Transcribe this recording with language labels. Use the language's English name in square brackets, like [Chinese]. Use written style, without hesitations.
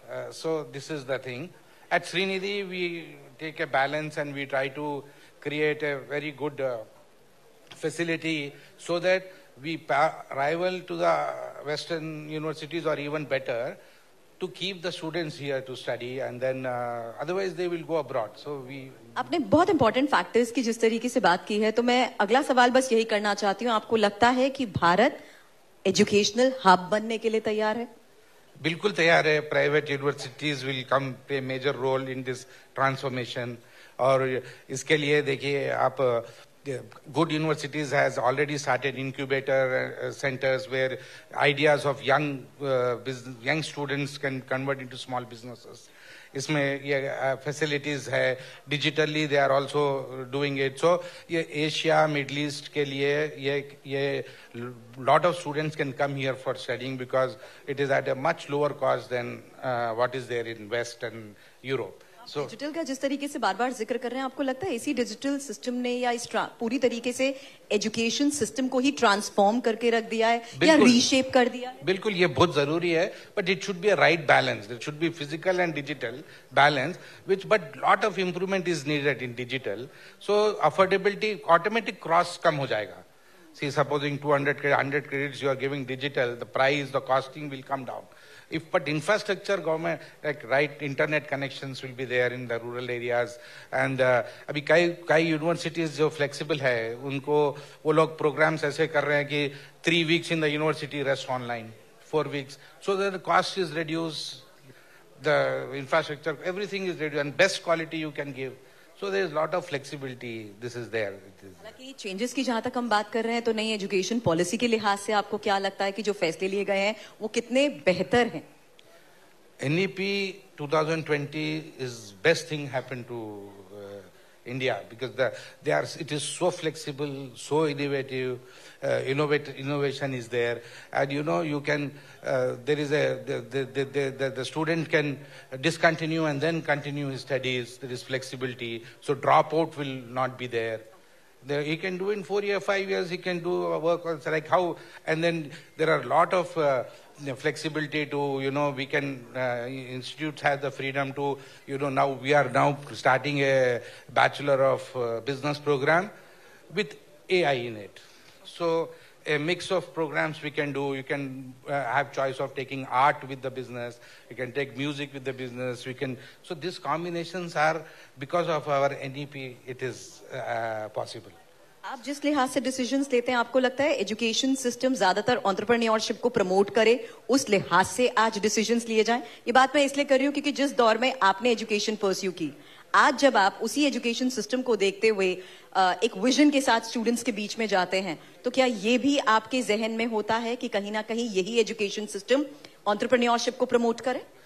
[English] So this is the thing. At Srinidhi, we take a balance and we try to create a very good facility so that we rival to the Western universities or even better, to keep the students here to study, and then otherwise they will go abroad. So we. [Hindi] आपने बहुत important factors की जिस तरीके से बात की है, तो मैं अगला सवाल बस यही करना चाहती हूँ, आपको लगता है कि भारत एजुकेशनल हब बनने के लिए तैयार है? बिल्कुल तैयार है. [English] Private universities will come play major role in this transformation. [Hindi] और इसके लिए देखिए आप, [English] good universities has already started incubator centers where ideas of young students can convert into small businesses. [Hindi] इसमें ये facilities है. [English] Digitally they are also doing it. So ये Asia, Middle East [Hindi] के लिए ये [English] lot of students can come here for studying because it is at a much lower cost than what is there in West and Europe. [Hindi] Digital का जिस तरीके से बार बार जिक्र कर रहे हैं, आपको लगता है इसी डिजिटल सिस्टम ने या इस पूरी तरीके से एजुकेशन सिस्टम को ही ट्रांसफॉर्म करके रख दिया है या रीशेप कर दिया है? बिल्कुल, ये बहुत जरूरी है, [English] But it should be a right balance. It should be physical and digital balance, which but lot of improvement is needed in digital. So affordability, automatic cross [Hindi] कम हो जाएगा. [English] See, supposing 100 credits you are giving digital, the price, the costing will come down. But infrastructure, government, like right internet connections will be there in the rural areas. [Hindi] And अभी कई universities जो flexible है, उनको वो लोग programs ऐसे कर रहे हैं कि [English] 3 weeks in the university, rest online, 4 weeks. So that the cost is reduced, the infrastructure, everything is reduced, and best quality you can give. So there is lot of flexibility. This is there. [Hindi] हालांकि changes की जहां तक हम बात कर रहे हैं, तो नई एजुकेशन पॉलिसी के लिहाज से आपको क्या लगता है कि जो फैसले लिए गए हैं वो कितने बेहतर हैं? [English] NEP 2020 is best thing happened to India because it is so flexible, so innovative. Innovation is there, and you can there is the student can discontinue and then continue his studies. There is flexibility, so dropout will not be there. He can do in 4 years, 5 years. He can do work also, like how, and then there are a lot of flexibility to we can institutes have the freedom to now we are now starting a Bachelor of Business program with AI in it. So a mix of programs we can do. You can have choice of taking art with the business. You can take music with the business. So these combinations are, because of our NEP, it is possible. [Hindi] आप जिस लिहाज से decisions लेते हैं, आपको लगता है education system ज्यादातर एंटरप्रेन्योरशिप को प्रमोट करे, उस लिहाज से आज डिसीजंस लिए जाएं? ये बात मैं इसलिए कर रही हूँ क्योंकि जिस दौर में आपने एजुकेशन परस्यू की, आज जब आप उसी एजुकेशन सिस्टम को देखते हुए एक विजन के साथ स्टूडेंट्स के बीच में जाते हैं, तो क्या ये भी आपके जहन में होता है कि कहीं ना कहीं यही एजुकेशन सिस्टम एंटरप्रेन्योरशिप को प्रमोट करे?